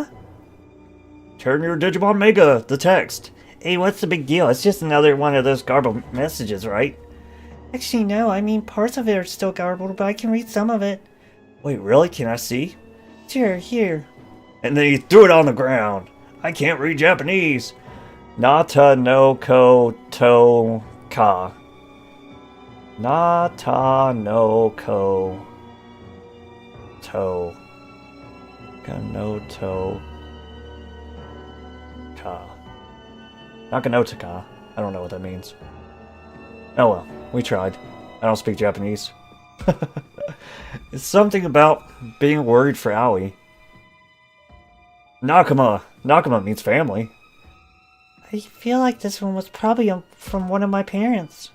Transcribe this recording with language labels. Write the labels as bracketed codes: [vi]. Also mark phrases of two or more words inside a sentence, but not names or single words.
[en] Turn your Digimon Mega, the text. Hey, what's the big deal? It's just another one of those garbled messages, right? Actually, no. I mean, parts of it are still garbled, but I can read some of it. Wait, really? Can I see? Sure, here. And then he threw it on the ground. I can't read Japanese. [ja] Nata no ko to ka. Nata no ko. To. Kanoto. Ka. Nakanotaka. [en] I don't know what that means. Oh well, we tried. I don't speak Japanese. It's something about being worried for Aoi. Nakama. Nakama means family. I feel like this one was probably from one of my parents.